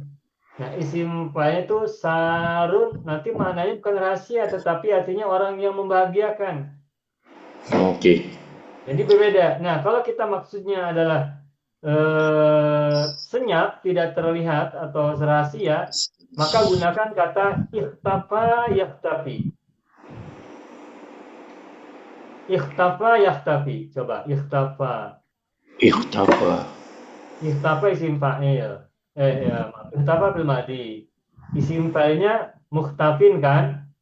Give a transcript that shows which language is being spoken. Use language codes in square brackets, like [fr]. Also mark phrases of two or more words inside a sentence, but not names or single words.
[id] Nah [ar] اسم فاعل [id] itu sarun, nanti maknanya bukan rahasia tetapi artinya orang yang membahagiakan. Okey. Jadi berbeda. Nah kalau kita maksudnya adalah senyap, tidak terlihat atau rahasia, maka gunakan kata [ar] اختفى يختفي. اختفى يختفي. Coba اختفى. اختفى اسم فاعل. اختفى بالماضي. [id] Isim fa'ilnya muhtafin kan?